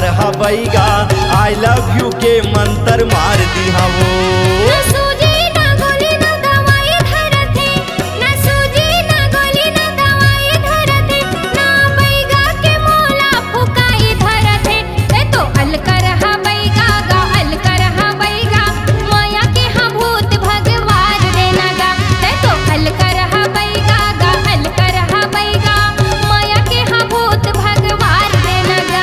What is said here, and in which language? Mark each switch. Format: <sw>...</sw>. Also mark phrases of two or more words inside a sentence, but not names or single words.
<hne>बैगा</hne> <en>I love you</en> <hne>के मंत्र मार दिहा वो ना सूजी ना गोली ना दवाई धरते, ना सूजी ना गोली ना दवाई धरते, ना बैगा के मोला फुकाई धरते। ते तो अलकर हा बैगा गा अलकर हा बैगा, माया के हा भूत भगवान रे नगा। ते तो अलकर हा बैगा गा अलकर हा बैगा, माया के हा भूत भगवान रे नगा।</hne>